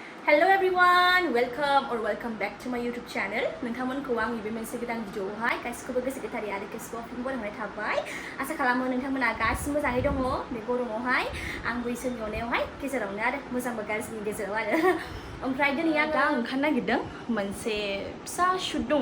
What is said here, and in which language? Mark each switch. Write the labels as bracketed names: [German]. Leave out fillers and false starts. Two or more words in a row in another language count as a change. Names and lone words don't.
[English] Hello everyone, welcome back to my YouTube channel. [Bodo] नोंथांमोनखौ आंनि बे मोनसे गोदान भिडिअआवहाय गासिखौबो गोसो गोथारै आरो गोसोआव फिन बरायनाय थाबाय। आसा खालामो नोंथांमोना गासिबो मोजाङै दङ बे गरमावहाय। आंबो इसोरनि अननायावहाय गेजेरावनो आरो मोजांबो गाज्रिनि गेजेराव आरो। ओमफ्राय दिनै आं दा ओंखारनो नागिरदों मोनसे फिसा शुट दङ।